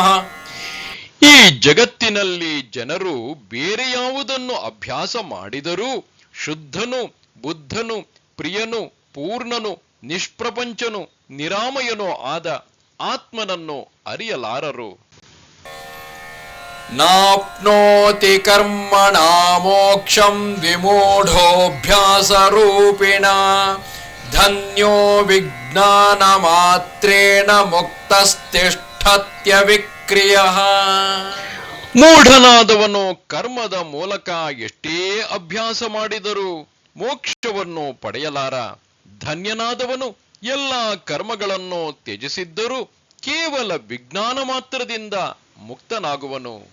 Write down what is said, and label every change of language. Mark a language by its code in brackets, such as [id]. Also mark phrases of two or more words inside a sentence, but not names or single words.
[kn] ಈ ಜಗತ್ತಿನಲ್ಲಿ ಜನರು ಬೇರೆ ಯಾವುದನ್ನು ಅಭ್ಯಾಸ ಮಾಡಿದರೂ ಶುದ್ಧನು, ಬುದ್ಧನು, ಪ್ರಿಯನು, ಪೂರ್ಣನು, ನಿಷ್ಪ್ರಪಂಚನು, ನಿರಾಮಯನೂ ಆದ ಆತ್ಮನನ್ನು ಅರಿಯಲಾರರು. [sa] ನಾಪ್ನೋತಿ ಕರ್ಮಣಾ ಮೋಕ್ಷಂ ವಿಮೂಢೋಭ್ಯಾಸ ರೂಪಿಣ ಧನ್ಯೋ ವಿಜ್ಞಾನ ಮಾತ್ರೇಣ ಮುಕ್ತಸ್ತಿಷ್ಠತ್ಯ ವಿಕ್ರಿಯಃ. [kn] ಮೂಢನಾದವನು ಕರ್ಮದ ಮೂಲಕ ಎಷ್ಟೇ ಅಭ್ಯಾಸ ಮಾಡಿದರೂ ಮೋಕ್ಷವನ್ನು ಪಡೆಯಲಾರ. ಧನ್ಯನಾದವನು ಎಲ್ಲ ಕರ್ಮಗಳನ್ನು ತ್ಯಜಿಸಿದ್ದರೂ ಕೇವಲ ವಿಜ್ಞಾನ ಮಾತ್ರದಿಂದ ಮುಕ್ತನಾಗುವನು.